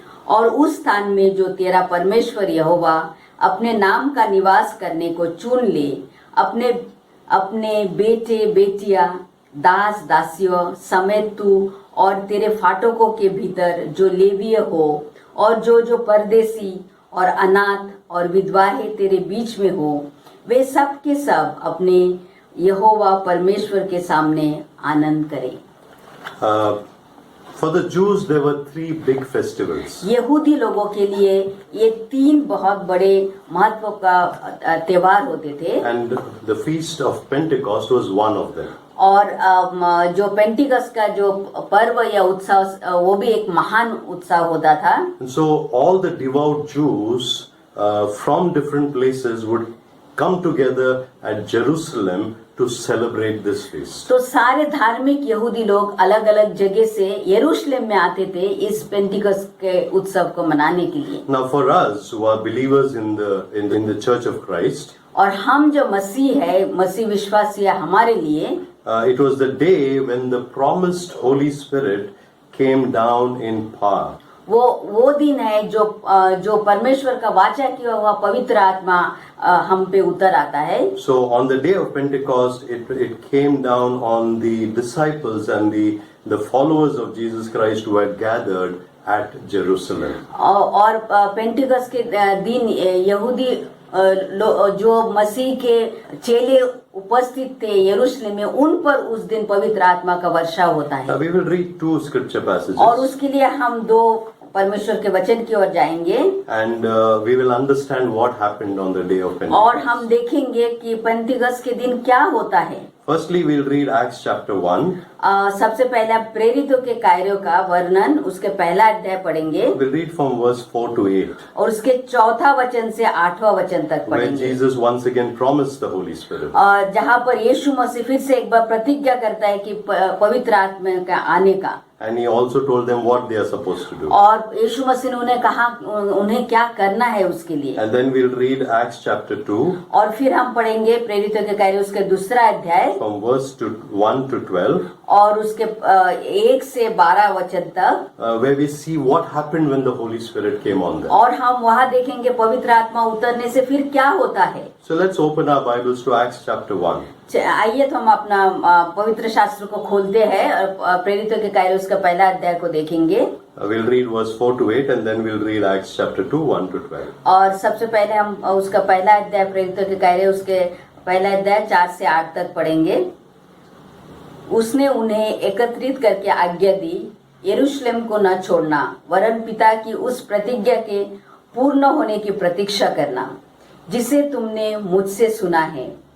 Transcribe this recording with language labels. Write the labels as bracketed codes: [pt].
[hi] और उस स्थान में जो तेरा परमेश्वर यहोवा अपने नाम का निवास करने को चुन ले, अपने अपने बेटे बेटियां दास दासियों समेत तू और तेरे फाटकों के भीतर जो लेवीय हो और जो परदेसी और अनाथ और विधवाएं तेरे बीच में हो, वे सब के सब अपने यहोवा परमेश्वर के सामने आनंद करें। [en] For the Jews, there were 3 big festivals. [hi] यहूदी लोगों के लिए ये 3 बहुत बड़े महत्व का त्योहार होते थे। [en] And the feast of Pentecost was one of them. [hi] और जो पेंटिकस का जो पर्व या उत्सव वो भी एक महान उत्सव होता था। [en] And so all the devout Jews from different places would come together at Jerusalem to celebrate this feast. [hi] तो सारे धार्मिक यहूदी लोग अलग अलग जगह से यरूशलेम में आते थे इस पेंटिकस के उत्सव को मनाने के लिए। [en] Now for us who are believers in the Church of Christ, [hi] और हम जो मसीह है, मसीह विश्वासी है, हमारे लिए [en] it was the day when the promised Holy Spirit came down in power. [hi] वो दिन है जो परमेश्वर का वाचा किया हुआ पवित्र आत्मा हम पे उतर आता है। [en] So on the day of Pentecost, it came down on the disciples and the followers of Jesus Christ who had gathered at Jerusalem. [hi] और पेंटिकस के दिन यहूदी जो मसीह के चेले उपस्थित थे यरूशलेम में, उन पर उस दिन पवित्र आत्मा का वर्षा होता है। [en] We will read 2 scripture passages. [hi] और उसके लिए हम 2 परमेश्वर के वचन की ओर जाएंगे। [en] And we will understand what happened on the day of Pentecost. [hi] और हम देखेंगे कि पेंटिकस के दिन क्या होता है। [en] Firstly, we'll read Acts chapter 1. [hi] सबसे पहले प्रेरितों के कार्यों का वर्णन, उसके पहला अध्याय पढ़ेंगे। [en] We'll read from verse 4 to 8. [hi] और उसके 4वां वचन से 8वां वचन तक [en] Where [hi] पढ़ेंगे। [en] Jesus once again promised the Holy Spirit. [hi] और जहाँ पर यीशु मसीह फिर से एक बार प्रतिज्ञा करता है कि पवित्र आत्मा का आने का। [en] And he also told them what they are supposed to do. [hi] और यीशु मसीह ने उन्हें कहा उन्हें क्या करना है उसके लिए। [en] And then we'll read Acts chapter 2. [hi] और फिर हम पढ़ेंगे प्रेरितों के कार्य उसके 2रा अध्याय [en] From verse 1 to 12. [hi] और उसके 1 से 12 वचन तक, [en] Where we see what happened when the Holy Spirit came on them. [hi] और हम वहाँ देखेंगे पवित्र आत्मा उतरने से फिर क्या होता है। [en] So let's open our Bibles to Acts chapter 1. [hi] आइए तो हम अपना पवित्र शास्त्र को खोलते हैं और प्रेरितों के कार्य उसका पहला अध्याय को देखेंगे। [en] We'll read verse 4 to 8 and then we'll read Acts chapter 2, 1 to 12. [hi] और सबसे पहले हम उसका पहला अध्याय प्रेरितों के कार्य उसके पहला अध्याय 4 से 8 तक पढ़ेंगे। उसने उन्हें एकत्रित करके आज्ञा दी, यरूशलेम को न छोड़ना, वरन पिता की उस प्रतिज्ञा के पूर्ण होने की प्रतीक्षा करना जिसे तुमने मुझसे सुना है।